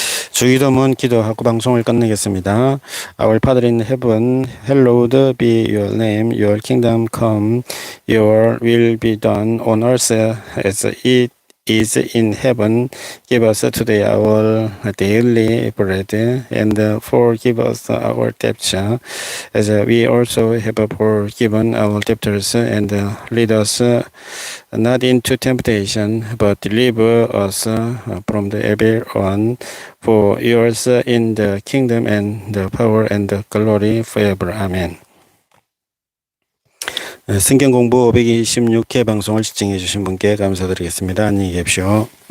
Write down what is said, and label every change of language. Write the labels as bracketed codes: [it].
[ko] 주기도문 기도하고 방송을 끝내겠습니다. [en] Our Father in heaven, hallowed be your name. Your kingdom come. Your will be done on earth as it is in heaven. Give us today our daily bread, and forgive us our debts, as we also have forgiven our debtors, and lead us not into temptation, but deliver us from the evil one. For yours in the kingdom and the power and the glory forever. Amen. [ko] 성경공부 526회 방송을 시청해 주신 분께 감사드리겠습니다. 안녕히 계십시오.